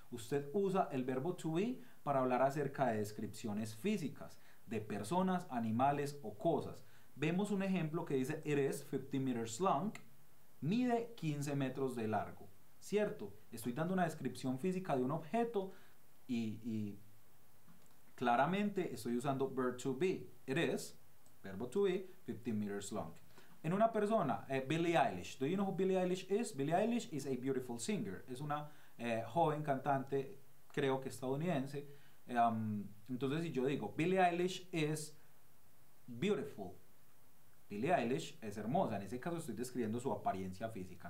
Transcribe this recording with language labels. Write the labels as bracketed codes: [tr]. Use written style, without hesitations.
[es] Usted usa el verbo to be para hablar acerca de descripciones físicas, de personas, animales o cosas. Vemos un ejemplo que dice, [en] it is 50 meters long, [es] mide 15 metros de largo, ¿cierto? Estoy dando una descripción física de un objeto y claramente estoy usando verb to be. [en] It is, [es] verbo [en] to be, 50 meters long. [es] En una persona, [en] Billie Eilish. Do you know who Billie Eilish is? Billie Eilish is a beautiful singer. [es] Es una joven cantante, creo que estadounidense. Entonces, si yo digo [en] Billie Eilish is beautiful, [es] Billie Eilish es hermosa. En ese caso estoy describiendo su apariencia física.